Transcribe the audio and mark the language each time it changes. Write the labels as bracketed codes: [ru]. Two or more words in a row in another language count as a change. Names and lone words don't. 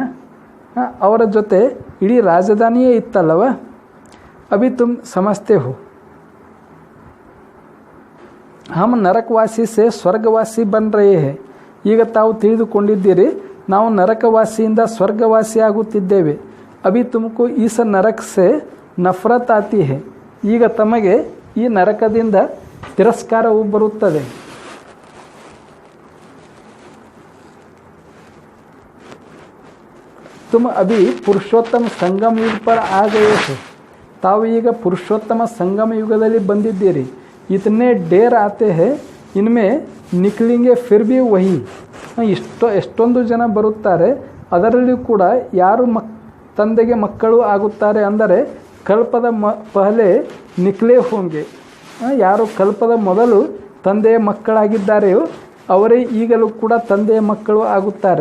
[kn] ಅವರ ಜೊತೆ ಇಡೀ ರಾಜಧಾನಿಯೇ ಇತ್ತಲ್ಲವ. [hi] अभी तुम समझते हो हम नरकवासी से स्वर्गवासी बन रहे हैं. [kn] ಈಗ ತಾವು ತಿಳಿದುಕೊಂಡಿದ್ದೀರಿ, ನಾವು ನರಕವಾಸಿಯಿಂದ ಸ್ವರ್ಗವಾಸಿ ಆಗುತ್ತಿದ್ದೇವೆ. [hi] अभी तुमको इस नरक से नफरत आती है, [kn] ಈಗ ತಮಗೆ ಈ ನರಕದಿಂದ ತಿರಸ್ಕಾರವು ಬರುತ್ತದೆ. [hi] तुम अभी पुरुषोत्तम संगम युग पर आ गए हो. [kn] ತಾವು ಈಗ ಪುರುಷೋತ್ತಮ ಸಂಗಮ ಯುಗದಲ್ಲಿ ಬಂದಿದ್ದೀರಿ. [hi] इतने ढेर आते हैं इनमें निकलेंगे फिर भी वही. [kn] ಎಷ್ಟೊಂದು ಜನ ಬರುತ್ತಾರೆ, ಅದರಲ್ಲಿ ಕೂಡ ಯಾರು ತಂದೆಗೆ ಮಕ್ಕಳು ಆಗುತ್ತಾರೆ ಅಂದರೆ ಕಲ್ಪದ [hi] पहले निकले होंगे. [kn] ಯಾರು ಕಲ್ಪದ ಮೊದಲು ತಂದೆಯ ಮಕ್ಕಳಾಗಿದ್ದಾರೆಯೋ ಅವರೇ ಈಗಲೂ ಕೂಡ ತಂದೆಯ ಮಕ್ಕಳು ಆಗುತ್ತಾರೆ.